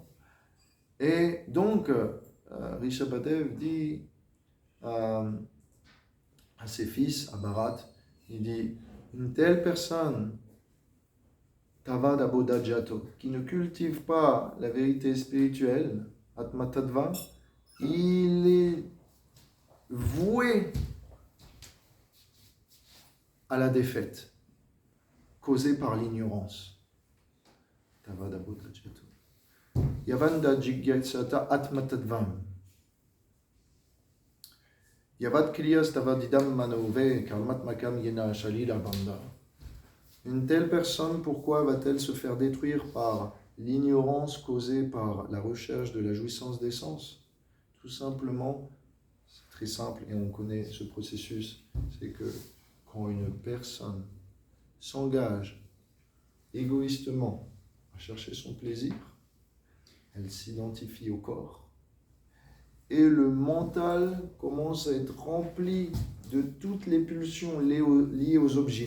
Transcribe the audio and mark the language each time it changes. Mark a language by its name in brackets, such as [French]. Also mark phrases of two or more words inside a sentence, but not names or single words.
[French] Et donc, Rishabhadev dit à ses fils, à Bharat, il dit, une telle personne, [Sanskrit] तावद् अबोध जातो, [French] qui ne cultive pas la vérité spirituelle, [Sanskrit] आत्म तत्त्व, [French] il est voué à la défaite, causée par l'ignorance. [Sanskrit] तावद् अबोध जातो. यावन्द जिज्ञासत आत्म तत्त्वम्. यावत् क्रियास् तावदिदं मनो वै कर्मात्मकं येन शलिल बन्ध. [French] Une telle personne, pourquoi va-t-elle se faire détruire par l'ignorance causée par la recherche de la jouissance des sens? Tout simplement, c'est très simple et on connaît ce processus, c'est que quand une personne s'engage égoïstement à chercher son plaisir, elle s'identifie au corps et le mental commence à être rempli de toutes les pulsions liées aux objets.